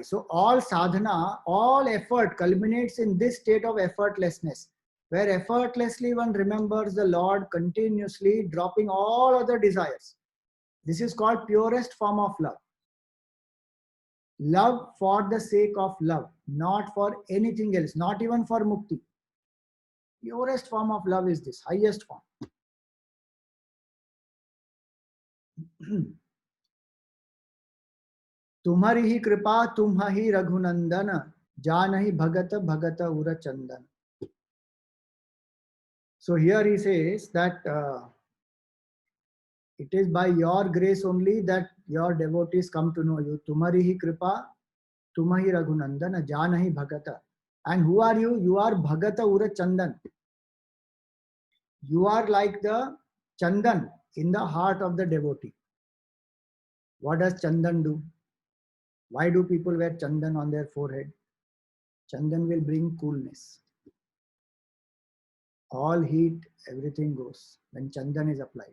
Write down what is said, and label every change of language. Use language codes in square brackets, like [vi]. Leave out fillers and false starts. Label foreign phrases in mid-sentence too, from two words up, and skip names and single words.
[en] So all sadhana, all effort culminates in this state of effortlessness, where effortlessly one remembers the Lord continuously, dropping all other desires. This is called purest form of love. Love for the sake of love, not for anything else, not even for mukti. Purest form of love is this, highest form. [awa] तुम्हारी ही कृपा तुम ही रघुनंदन जान ही भगत भगत उर चंदन. [en] So here he says that It is by your grace only that your devotees come to know you. [awa] तुम्हारी ही कृपा, तुमहि रघुनंदन, जानहि भगत. [en] And who are you? You are [awa] भगत उर चंदन. [en] You are like the Chandan in the heart of the devotee. What does Chandan do? Why do people wear Chandan on their forehead? Chandan will bring coolness. All heat, everything goes when Chandan is applied.